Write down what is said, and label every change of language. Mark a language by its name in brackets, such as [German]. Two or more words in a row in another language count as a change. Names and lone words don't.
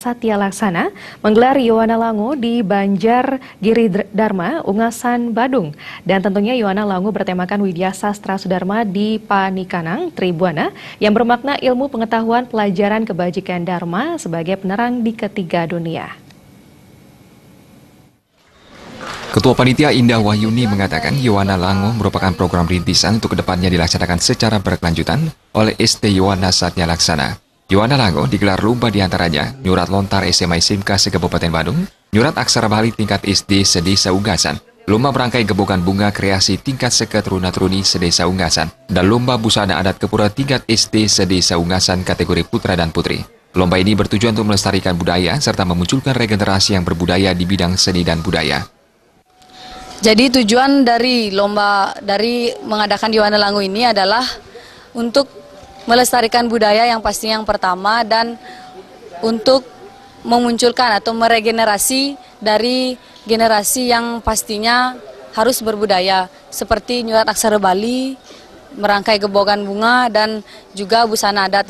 [Indonesian] Satya Laksana menggelar Yowana Lango di Banjar Giri Dharma, Ungasan, Badung. Dan tentunya Yowana Lango bertemakan Widya Sastra Sudarma di Panikanang, Tribuana, yang bermakna ilmu pengetahuan pelajaran kebajikan Dharma sebagai penerang di ketiga dunia. Ketua Panitia Indah Wahyuni mengatakan Yowana Lango merupakan program rintisan untuk kedepannya dilaksanakan secara berkelanjutan oleh ST Yowana Satya Laksana. Yowana Lango digelar lomba diantaranya Nyurat Lontar SMA SMK se-Kabupaten Badung, Nyurat Aksara Bali tingkat SD sedesa Unggasan, lomba berangkai gebogan bunga kreasi tingkat seketeruna-teruni sedesa Unggasan, dan lomba busana adat Kepura tingkat SD sedesa Unggasan kategori putra dan putri. Lomba ini bertujuan untuk melestarikan budaya serta memunculkan regenerasi yang berbudaya di bidang seni dan budaya. Jadi tujuan dari mengadakan Yowana Lango ini adalah untuk melestarikan budaya yang pastinya yang pertama dan untuk memunculkan atau meregenerasi dari generasi yang pastinya harus berbudaya seperti Nyurat Aksara Bali, merangkai gebogan bunga dan juga busana adat.